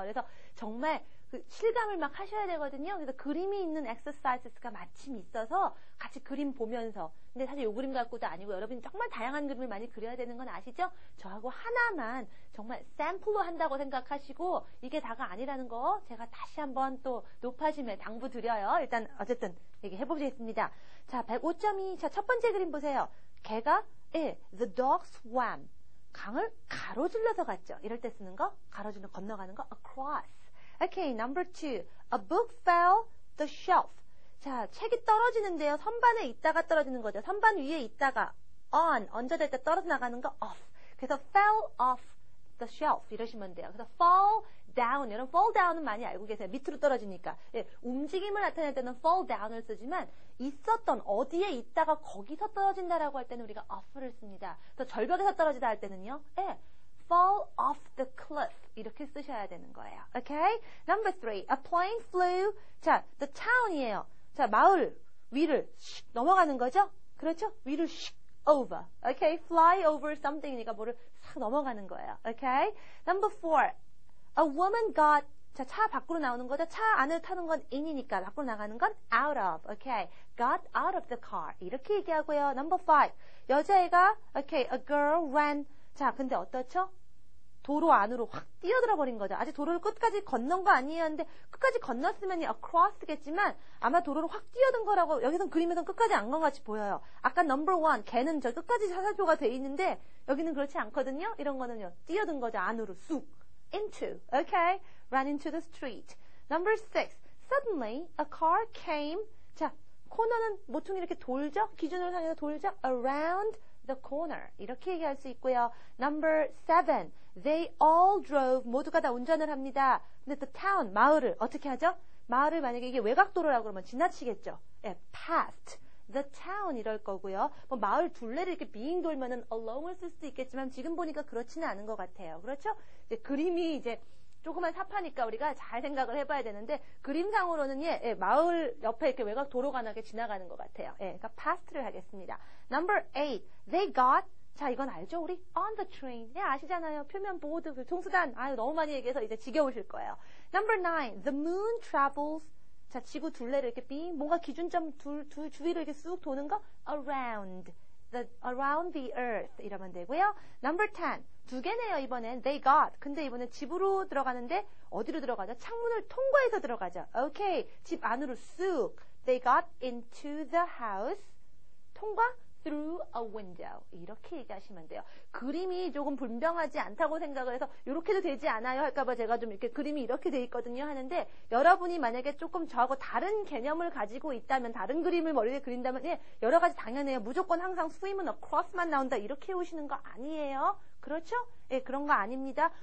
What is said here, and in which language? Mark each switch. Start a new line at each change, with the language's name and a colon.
Korean: 그래서 정말 그 실감을 막 하셔야 되거든요. 그래서 그림이 있는 exercises가 마침 있어서 같이 그림 보면서. 근데 사실 요 그림 갖고도 아니고 여러분이 정말 다양한 그림을 많이 그려야 되는 건 아시죠? 저하고 하나만 정말 샘플로 한다고 생각하시고 이게 다가 아니라는 거 제가 다시 한번 또 높아심에 당부 드려요. 일단 어쨌든 얘기해보겠습니다. 자, 105.2. 자, 첫 번째 그림 보세요. 개가
English: the dog swam.
Korean: 강을 가로질러서 갔죠. 이럴 때 쓰는 거, 가로질러 건너가는 거, across.
English: Okay, number 2. A book fell the shelf.
Korean: 자, 책이 떨어지는데요. 선반에 있다가 떨어지는 거죠. 선반 위에 있다가 on, 얹어질 때 떨어져 나가는 거 off. 그래서
English: fell off the shelf
Korean: 이러시면 돼요. 그래서 fall down, 여러분 fall down은 많이 알고 계세요. 밑으로 떨어지니까. 움직임을 나타낼 때는 fall down을 쓰지만 있었던 어디에 있다가 거기서 떨어진다라고 할 때는 우리가 off를 씁니다. 그래서 절벽에서 떨어지다 할 때는요.
English: fall off the cliff
Korean: 이렇게 쓰셔야 되는 거예요.
English: Okay? Number 3. A plane flew.
Korean: 자, the town이에요. 자, 마을 위를 넘어가는 거죠? 그렇죠? 위를 over. Okay?
English: Fly over something
Korean: 이니까 뭐를 싹 넘어가는 거예요.
English: Okay? Number 4. A woman got.
Korean: 자, 차 밖으로 나오는 거죠? 차 안을 타는 건 in이니까 밖으로 나가는 건 out of.
English: Okay? Got out of the car.
Korean: 이렇게 얘기하고요.
English: Number 5.
Korean: 여자애가
English: okay, a girl ran.
Korean: 자, 근데 어떻죠? 도로 안으로 확 뛰어들어 버린 거죠. 아직 도로를 끝까지 건넌 거 아니에요. 근데 끝까지 건넜으면 across겠지만 아마 도로를 확 뛰어든 거라고 여기선 그림에선 끝까지 안 건 같이 보여요. 아까 number 1 걔는 저 끝까지 사살표가 돼 있는데 여기는 그렇지 않거든요. 이런 거는요. 뛰어든 거죠. 안으로 쑥. into. Okay?
English: Ran into the street. Number 6. Suddenly a car came.
Korean: 자, 코너는 보통 이렇게 돌죠. 기준으로 향해서 돌죠.
English: Around the corner.
Korean: 이렇게 얘기할 수 있고요.
English: Number 7. They all drove.
Korean: 모두가 다 운전을 합니다. 근데 the town, 마을을 어떻게 하죠? 마을을 만약에 이게 외곽도로라고 그러면 지나치겠죠.
English: past the town
Korean: 이럴 거고요. 뭐 마을 둘레를 이렇게 빙 돌면은 along을 쓸 수도 있겠지만 지금 보니까 그렇지는 않은 것 같아요. 그렇죠? 이제 그림이 이제 조그만 사파니까 우리가 잘 생각을 해봐야 되는데 그림상으로는 마을 옆에 이렇게 외곽 도로가 나게 지나가는 것 같아요. 그러니까 past를 하겠습니다.
English: Number 8. They got
Korean: 자, 이건 알죠?
English: 우리 on the train.
Korean: 아시잖아요. 표면 보드, 교통수단. 너무 많이 얘기해서 이제 지겨우실 거예요.
English: Number 9. The moon travels.
Korean: 자, 지구 둘레를 이렇게 뭔가 기준점 주위를 이렇게 쑥 도는 거
English: around the earth
Korean: 이러면 되고요.
English: Number 10.
Korean: 두 개네요, 이번엔.
English: They got.
Korean: 근데 이번엔 집으로 들어가는데 어디로 들어가죠? 창문을 통과해서 들어가죠. 오케이. 집 안으로 쑥.
English: They got into the house. 통과 through a window.
Korean: 이렇게 얘기하시면 돼요. 그림이 조금 분명하지 않다고 생각을 해서 이렇게도 되지 않아요 할까봐 제가 좀 이렇게 그림이 이렇게 돼 있거든요 하는데 여러분이 만약에 조금 저하고 다른 개념을 가지고 있다면 다른 그림을 머리에 그린다면 여러 가지 당연해요. 무조건 항상 스위문 across만 나온다 이렇게 해오시는 거 아니에요. 그렇죠? 그런 거 아닙니다.